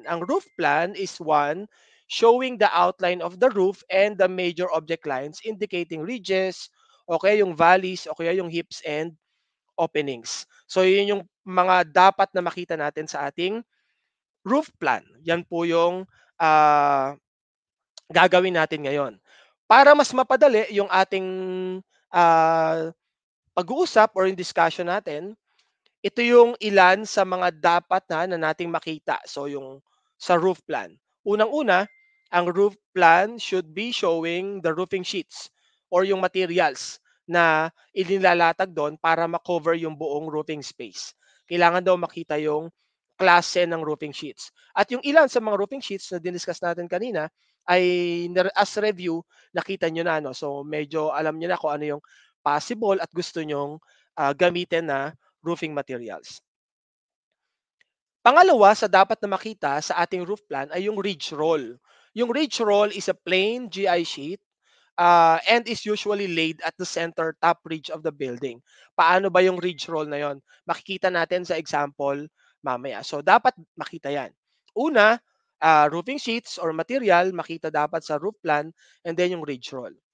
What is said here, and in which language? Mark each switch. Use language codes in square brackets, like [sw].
[en] Ang roof plan is one showing the outline of the roof and the major object lines indicating ridges, [tl] o kaya yung [en] valleys, o kaya yung hips and openings. [tl] So, yun yung mga dapat na makita natin sa ating roof plan. Yan po yung gagawin natin ngayon. Para mas mapadali yung ating uh, pag-uusap or yung discussion natin, ito yung ilan sa mga dapat na nating makita. [en] So yung sa roof plan. Unang-una, ang roof plan should be showing the roofing sheets or yung materials [tl] na inilalatag doon para makover yung buong [en] roofing space. [tl] Kailangan daw makita yung klase ng roofing sheets. At yung ilan sa mga roofing sheets na diniscuss natin kanina ay as review, nakita nyo na. No? So medyo alam nyo na kung ano yung possible at gusto nyong gamitin na roofing materials. Pangalawa sa dapat na makita sa ating roof plan ay yung ridge roll. [en] Yung ridge roll is a plain GI sheet and is usually laid at the center top ridge of the building. [tl] Paano ba yung ridge roll na yon? Makikita natin sa example mamaya. So dapat makita yan. Una, roofing sheets or material, makita dapat sa roof plan and then yung ridge roll.